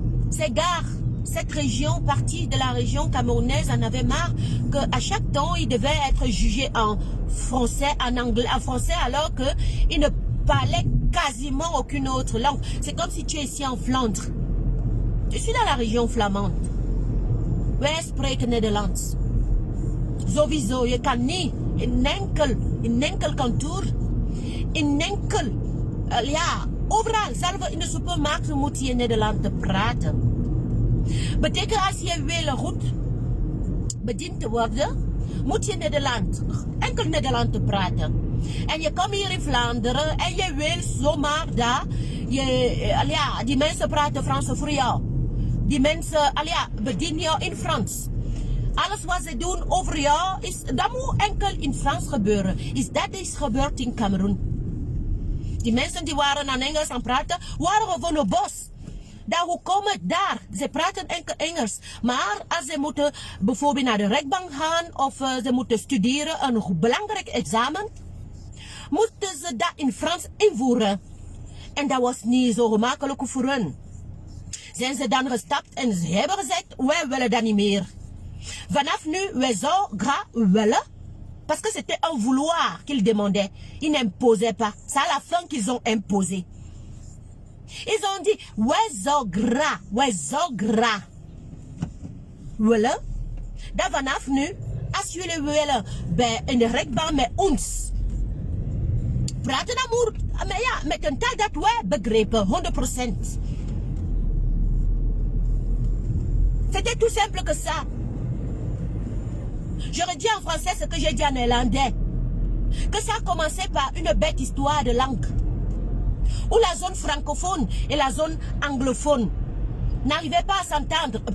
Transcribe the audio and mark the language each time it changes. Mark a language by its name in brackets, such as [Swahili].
[French] Ces gars, cette région, partie de la région camerounaise en avait marre qu'à chaque temps, ils devaient être jugés en français, en anglais, en français, alors qu'ils ne parlaient quasiment aucune autre langue. C'est comme si tu es ici en Flandre. Je suis dans la région flamande. [Dutch] Wij spreken Nederlands. Sowieso, je kan niet in enkel kantoor, in enkel, ja, overal, zelfs in de supermarkt moet je Nederlands praten. Betekent als je wil goed bediend te worden, moet je enkel Nederlands praten. En je komt hier in Vlaanderen en je wil zomaar daar, ja, die mensen praten Frans voor jou. Die mensen, bedienen jou in Frans. Alles wat ze doen over jou, dat moet enkel in Frans gebeuren. Dat is gebeurd in Cameroen. Die mensen die waren aan Engels aan praten, waren gewoon op bos. Daar, hoe komen daar? Ze praten enkel Engels. Maar als ze moeten bijvoorbeeld naar de rechtbank gaan of ze moeten studeren, een belangrijk examen, moeten ze dat in Frans invoeren. En dat was niet zo gemakkelijk voor hen. Zijn ze dan gestapt en ze hebben gezegd, wij willen dat niet meer. Vanaf nu, wij zouden graag willen, [French] parce que c'était un vouloir qu'ils demandaient. Ils n'imposaient pas. C'est à la fin qu'ils ont imposé. Ils ont dit, [Dutch] wij zouden graag willen, dat vanaf nu, als jullie willen bij in de rechtbank met ons praten amour. Maar ja, met een taal dat wij begrepen, 100%. [French] C'était tout simple que ça. Je redis en français ce que j'ai dit en néerlandais. Que ça a commencé par une bête histoire de langue. Où la zone francophone et la zone anglophone n'arrivaient pas à s'entendre.